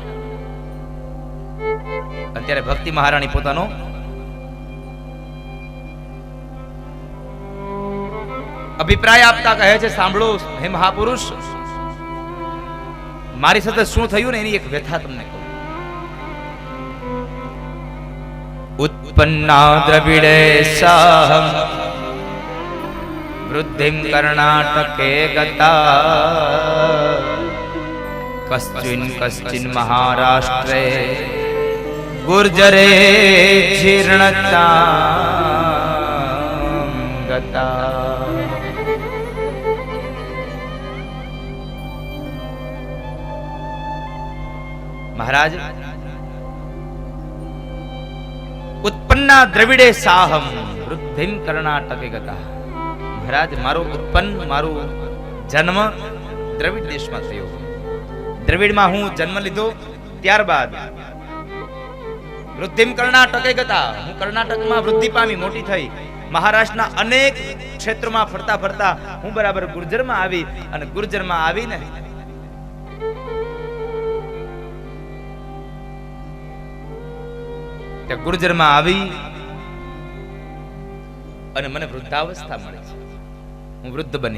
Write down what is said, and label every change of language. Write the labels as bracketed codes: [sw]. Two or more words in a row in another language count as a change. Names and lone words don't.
[gu] અત્યારે ભક્તિ મહારાણી પોતાનો અભિપ્રાય આપતા કહે છે, સાંભળો હે મહાપુરુષ, મારી સાથે શું થયું ને એની એક વ્યથા તમને કહું. [sa] उत्पन्ना द्रविड़े साहं वृद्धिं कर्णाटके गता कश्चिन् महाराष्ट्रे गुर्जरे जीर्णता गता। महाराज, उत्पन्ना द्रविड़े साहम वृद्धिं कर्णाटके गता। [gu] મહારાજ, મારો ઉત્પન્ન મારો જન્મ દ્રવિડ દેશમાં થયો। દ્રવિડમાં હું જન્મ લીધો, ત્યારબાદ [sa] वृद्धिं कर्णाटके गता, [gu] હું કર્ણાટકમાં વૃદ્ધિ પામી, મોટી થઈ। મહારાષ્ટ્રના અનેક ક્ષેત્રોમાં ફરતા ફરતા હું બરાબર ગુર્જરમાં આવી, અને ગુર્જરમાં આવીને ગુર્જરમાં આવી અને મને વૃદ્ધાવસ્થા મળે છે, હું વૃદ્ધ બની।